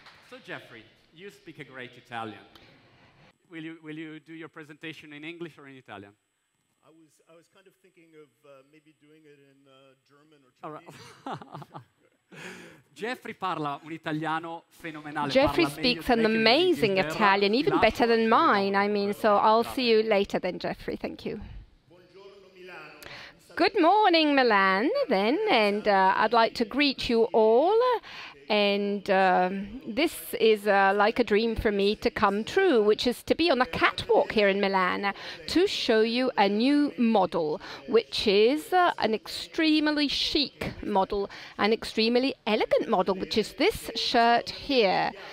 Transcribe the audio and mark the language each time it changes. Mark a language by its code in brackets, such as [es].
[en] So Jeffrey, you speak a great Italian. Will you do your presentation in English or in Italian? I was kind of thinking of maybe doing it in German or Chinese. [it] Jeffrey parla un italiano fenomenale. [en] Jeffrey speaks an amazing Italian, even better than mine. I mean, so I'll see you later then, Jeffrey. Thank you. Good morning, Milan, then, and I'd like to greet you all. And this is like a dream for me to come true, which is to be on a catwalk here in Milan to show you a new model, which is an extremely chic model, an extremely elegant model, which is this shirt here.